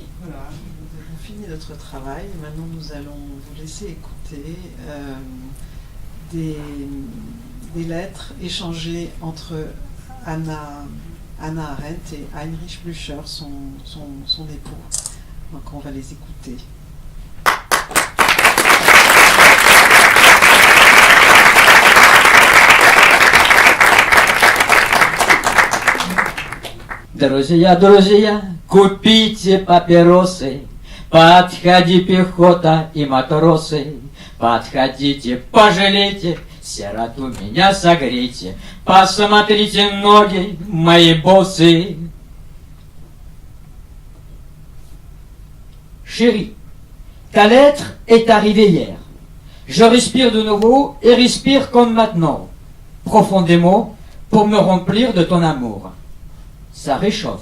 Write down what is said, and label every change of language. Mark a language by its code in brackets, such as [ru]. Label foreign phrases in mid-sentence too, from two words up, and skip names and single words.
[fr] Voilà, nous avons fini notre travail. Maintenant, nous allons vous laisser écouter des lettres échangées entre Anna Hannah Arendt et Heinrich Blücher, son époux. Donc on va les écouter. [ru] Друзья, друзья, купите папиросы, подходи, пехота и матросы, подходите, пожалейте, сироту меня согрейте, посмотрите ноги мои боссы. [fr] Chérie, ta lettre est arrivée hier. Je respire de nouveau et respire comme maintenant, profondément, pour me remplir de ton amour. Ça réchauffe.